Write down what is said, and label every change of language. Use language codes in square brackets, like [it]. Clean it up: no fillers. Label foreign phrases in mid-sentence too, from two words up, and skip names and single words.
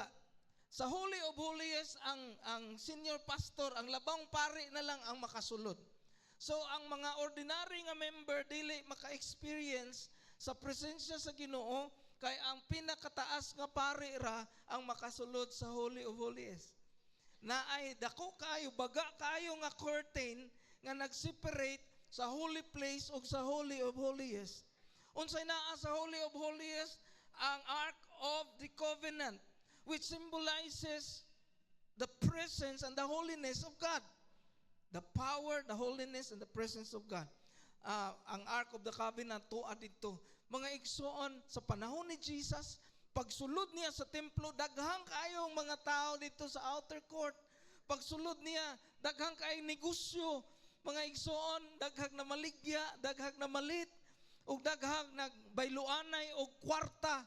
[ceb] Sa [en] holy of holiest, [ceb] ang senior pastor, ang labang pari na lang ang makasulod. So, ang mga ordinary nga member, dili maka-experience sa presensya sa Ginoo, kay ang pinakataas nga pari ra ang makasulod sa [en] holy of holiest. [ceb] Na ay dako kayo, baga kayo nga curtain nga nag-separate sa [en] holy place [ceb] o sa [en] holy of holiest. [ceb] Unsay naa sa [en] holy of holiest? Ang Ark of the Covenant, which symbolizes the presence and the holiness of God. The power, the holiness, and the presence of God. [ceb] Ang Ark of the Covenant, tuwa dito. Mga igsoon, sa panahon ni Jesus, pagsulod niya sa templo, daghang kayong mga tao dito sa [en] outer court. [ceb] Pagsulod niya, daghang kayong negosyo. Mga igsoon, daghang na maligya, daghang na malit, o daghang nagbayluanay o kwarta.